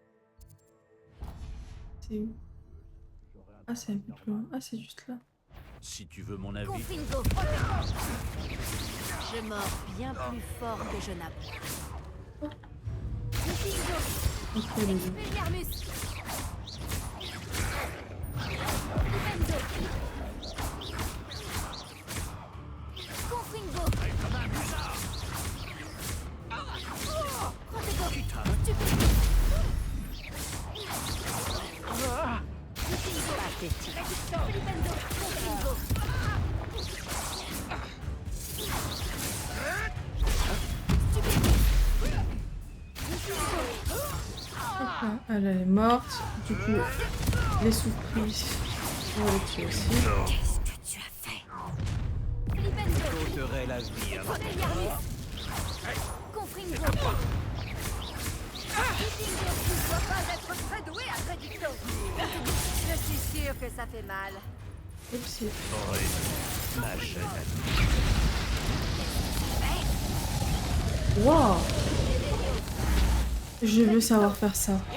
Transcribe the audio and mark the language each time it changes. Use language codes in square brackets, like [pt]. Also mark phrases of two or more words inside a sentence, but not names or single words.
[fr] C'est où? Ah, c'est un peu plus loin. Ah, c'est juste là. Si tu veux mon avis. Confingo. Je mords bien plus fort que je n'aboie. Confingo. Ok, les deux. Expelliarmus. Libenzo. Confingo. Protego. Stupide. Confingo. Pathétique. Libenzo. Confingo. Hop là. Elle est morte. Du coup, les surprises. On va les tuer aussi. Qu'est-ce que tu as fait? Libenzo. J'ôterai la vie avant. Expelliarmus. Confringo. Tu ne dois pas être très doué à Prédicto. Je suis sûre que ça fait mal. Oupsie. Ma chaîne. Wow! Je veux savoir faire ça.